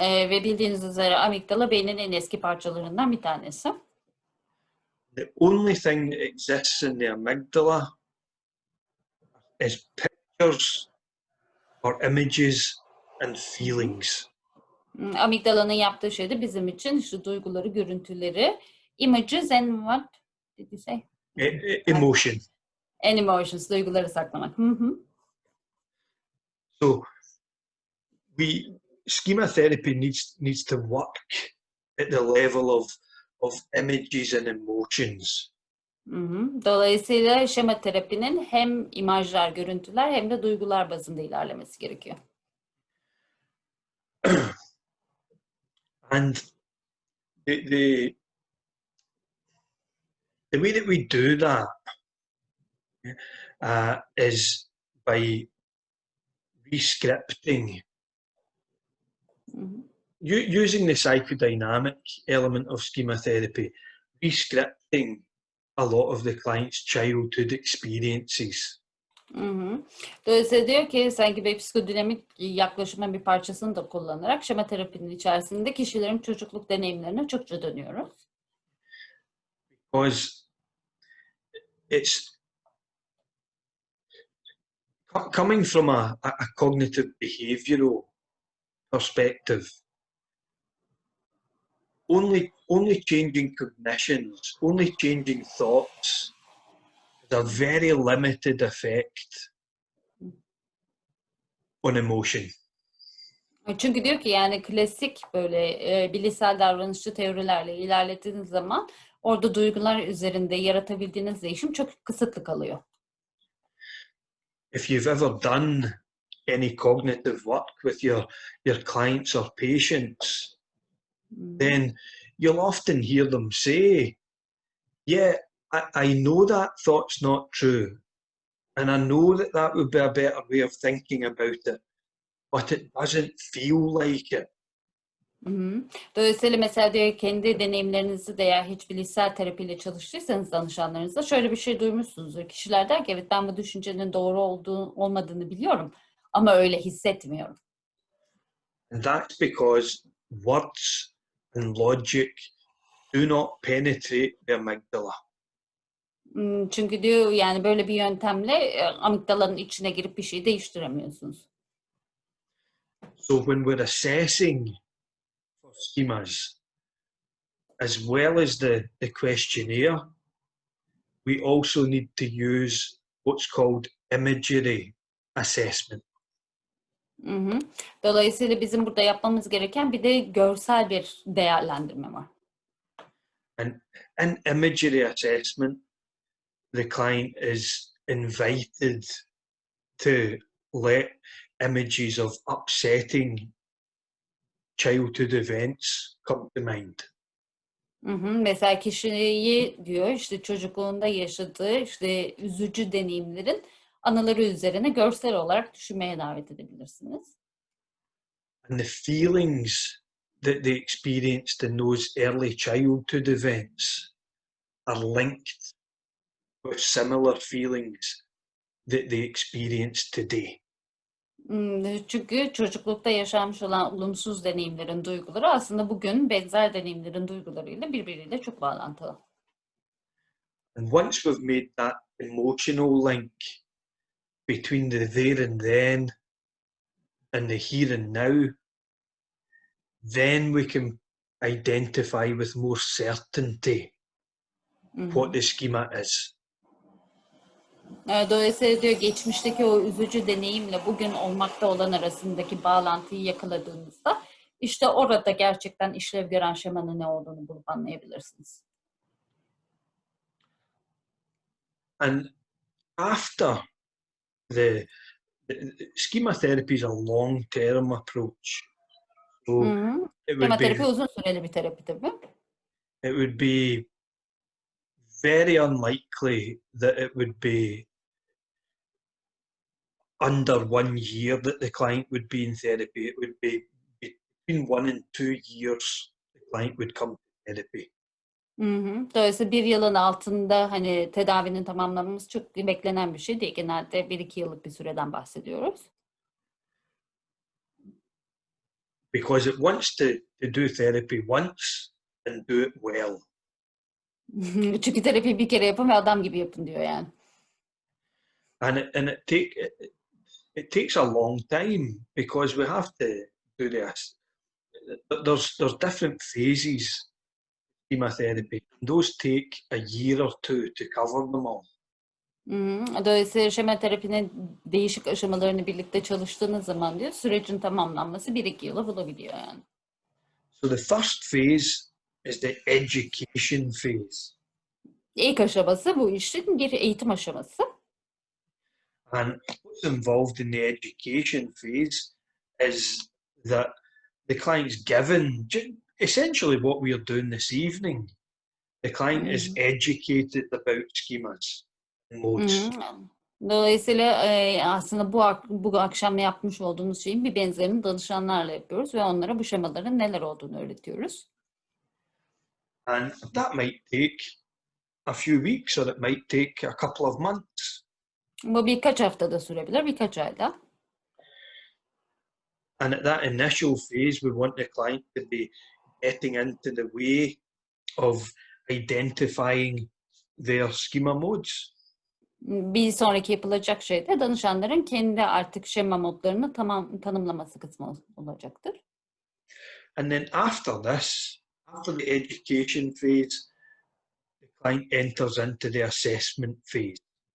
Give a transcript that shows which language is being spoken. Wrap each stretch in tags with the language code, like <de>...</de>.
<tr>Ve bildiğiniz üzere amigdala beynin en eski parçalarından bir tanesi.</tr> <en>The only thing that exists in the amygdala is pictures or images and feelings.</en> <tr>Amigdalanın yaptığı şey de bizim için işte duyguları, görüntüleri,</tr> <en>images and what did you say? Emotion. And emotions,</en> <tr>duyguları saklamak.</tr> <en>So schema therapy needs to work at the level of images and emotions.</en> <tr>Dolayısıyla şema terapinin hem imajlar, görüntüler hem de duygular bazında ilerlemesi gerekiyor.</tr> <en>And the way that we do that is by rescripting, using the psychodynamic element of schema therapy, rescripting a lot of the client's childhood experiences.</en> <tr>Dolayısıyla diyor ki sanki bir psikodinamik yaklaşımın bir parçasını da kullanarak şema terapinin içerisinde kişilerin çocukluk deneyimlerine çokça dönüyoruz.</tr> <en>Because it's coming from a cognitive behavioral perspective. Only changing cognitions, only changing thoughts has a very limited effect on emotion.</en> <tr>Çünkü diyor ki yani klasik böyle bilişsel davranışçı teorilerle ilerlediğiniz zaman orada duygular üzerinde yaratabildiğiniz değişim çok kısıtlı kalıyor.</tr> <en>If you've ever done any cognitive work with your clients or patients, then you'll often hear them say, yeah, I know that thought's not true. And I know that would be a better way of thinking about it, but it doesn't feel like it.</en> <tr>Dolayısıyla mesela diyor kendi deneyimlerinizi de eğer hiç bilişsel terapiyle çalıştıysanız danışanlarınızda şöyle bir şey duymuşsunuzdur. Kişiler der ki evet ben bu düşüncenin doğru olmadığını biliyorum ama öyle hissetmiyorum.</tr> <en>And that's because words and logic do not penetrate the amygdala.</en> <tr>Çünkü diyor yani böyle bir yöntemle amigdalanın içine girip bir şey değiştiremiyorsunuz.</tr> <en>So when we're assessing for schemas, as well as the questionnaire, we also need to use what's called imagery assessment.</en> <tr>Dolayısıyla bizim burada yapmamız gereken bir de görsel bir değerlendirme var.</tr> <en>And in imagery assessment, the client is invited to let images of upsetting childhood events come to mind.</en> <tr>Mesela kişiyi diyor işte çocukluğunda yaşadığı işte üzücü deneyimlerin anıları üzerine görsel olarak düşünmeye davet edebilirsiniz.</tr> <en>And the feelings that they experienced in those early childhood events are linked with similar feelings that they experience today.</en> <tr>Çünkü çocuklukta yaşanmış olan olumsuz deneyimlerin duyguları aslında bugün benzer deneyimlerin duygularıyla birbiriyle çok bağlantılı.</tr> <en>And once we've made that emotional link between the there and then and the here and now, then we can identify with more certainty what the schema is.</en> <tr>Dolayısıyla diyor geçmişteki o üzücü deneyimle bugün olmakta olan arasındaki bağlantıyı yakaladığınızda işte orada gerçekten işlev gören şemanın ne olduğunu bulup anlayabilirsiniz.</tr> <en>And after the schema therapy is a long-term approach. So</en> <tr>Şema terapi uzun süreli bir terapi tabii.</tr> <en>It would be very unlikely that it would be under 1 year that the client would be in therapy. It would be between 1 and 2 years the client would come to therapy.</en> <tr>Dolayısıyla 1 yılın altında hani tedavinin tamamlanması çok beklenen bir şey değil. Genelde 1-2 yıllık bir süreden bahsediyoruz.</tr> <en>Because it wants to do therapy once and do it well.</en> <tr>Çünkü terapiyi bir kere yapın ve adam gibi yapın diyor yani.</tr> <en>And it takes a long time because we have to do this. There's different phases in chemotherapy. Those take a year or two to cover them all.</en> <tr>Dolayısıyla şema terapinin değişik aşamalarını birlikte çalıştığınız zaman diyor sürecin tamamlanması 1-2 yılı bulabiliyor yani.</tr> <en>So the first phase is the education phase.</en> <tr>İlk aşaması bu işin bir eğitim aşaması.</tr> <en>And what's involved in the education phase is that the client's given essentially what we are doing this evening. The client is educated about schemas and modes.</en> <tr>Dolayısıyla aslında bu akşam yapmış olduğumuz şeyin bir benzerini danışanlarla yapıyoruz ve onlara bu şemaların neler olduğunu öğretiyoruz.</tr> <en>And that might take a few weeks or it might take a couple of months.</en> <tr>Bu birkaç haftada sürebilir, birkaç ayda.</tr> <en>And at that initial phase, we want the client to be getting into the way of identifying their schema modes.</en> <tr>Bir sonraki yapılacak şey de danışanların kendi artık şema modlarını tanımlaması kısmı olacaktır.</tr> <en>And then after this, after the education phase, the client enters into the assessment phase.</en>